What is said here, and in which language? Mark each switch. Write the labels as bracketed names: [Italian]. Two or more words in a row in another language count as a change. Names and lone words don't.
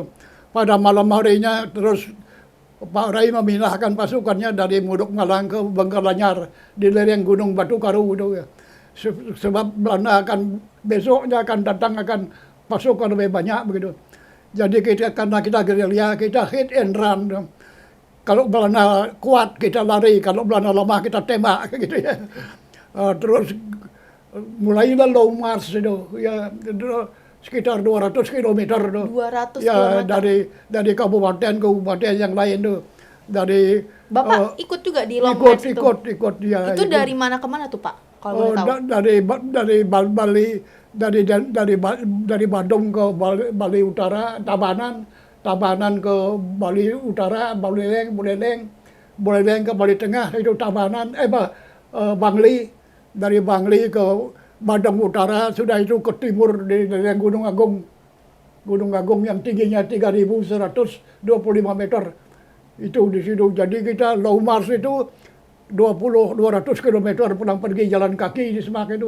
[Indonesian] Pada malam harinya terus Pak Rai memindahkan pasukannya dari Muduk Malang ke Bengkalanyar di lereng Gunung Batu Karu itu. Sebab Belanda besoknya akan datang pasukan lebih banyak begitu. Jadi karena kita gerilya, kita [English] hit and run. [Indonesian] Kalau Belanda kuat kita lari, kalau Belanda lemah kita tembak gitu ya. Terus mulailah [English] long march [Indonesian] itu ya, sekitar 200 kilometer itu. 200 ya, kilometer. dari kabupaten ke kabupaten yang lain tuh. Dari Bapak ikut juga di [English] long march [Indonesian] itu? Ikut ya. Itu dari mana ke mana tuh, Pak? Kalau boleh tahu. Dari Bandung ke Bali Utara, Tabanan ke Bali Utara, Buleleng ke Bali Tengah, itu Tabanan, Bangli, dari Bangli ke Bandung Utara, sudah itu ke timur di Gunung Agung yang tingginya 3.125 meter. Itu di situ. Jadi kita [English] long march [Indonesian] itu 200 kilometer pulang pergi jalan kaki di Semak itu.